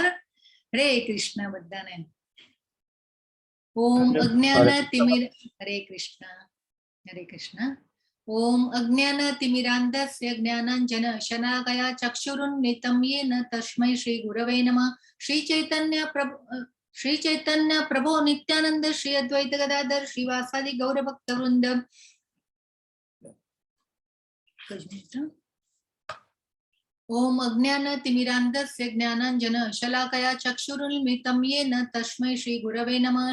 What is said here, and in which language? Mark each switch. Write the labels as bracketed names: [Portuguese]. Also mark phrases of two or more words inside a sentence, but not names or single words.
[Gujarati] હરે કૃષ્ણ બધાને. [Sanskrit] ओम अज्ञानतिमिर [Gujarati] હરે કૃષ્ણ. [Sanskrit] ओम अज्ञानतिमिरान्धस्य ज्ञानांजन शलाकया चक्षुरुन्मिलितं येन तस्मै श्री गुरवे नमः. श्री चैतन्य प्रभु नित्यानंद श्री अद्वैत गदाधर श्रीवासादि गौर भक्त वृंद. ओम अज्ञानतिमिरान्धस्य ज्ञानांजन शलाकया चक्षुरुन्मिलितं येन तस्मै श्री गुरवे नमः.